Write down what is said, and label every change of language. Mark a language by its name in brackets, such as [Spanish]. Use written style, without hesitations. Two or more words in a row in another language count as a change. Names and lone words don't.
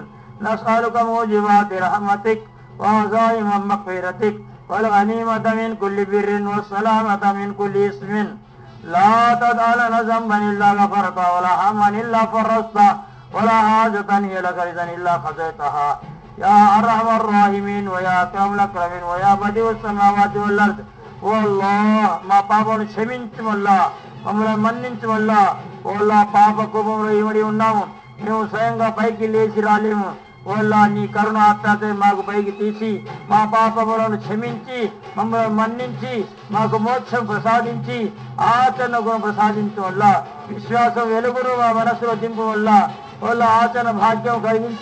[Arabic] نسألك موجبات رحمتك وعزائم مغفرتك والغنيمة من كل بر والسلامة من كل اسم لا تدع لنا ذنبا إلا غفرته ولا هما إلا فرجته ولا حاجة هي لك رضا إلا قضيتها يا أرحم الراحمين ويا أكرم الأكرمين ويا بديع السماوات والأرض. [Telugu] والله మా పాపను క్షమించమల్లా, మమ్మల్ని మన్నించమల్లా. ఓల్లా పాప కోపంలో ఇమడి ఉన్నాము, మేము స్వయంగా పైకి లేచి రాలేము. ఓల్లా నీ కరుణ ఆత్మతే మాకు పైకి తీసి మా పాపములను క్షమించి మమ్మల్ని మన్నించి మాకు మోక్షం ప్రసాదించి ఆచరణ గుణం ప్రసాదించు వల్ల, విశ్వాసం వెలుగును మా మనసులో దింపు వల్ల, వాళ్ళ ఆచరణ భాగ్యం కలిగించు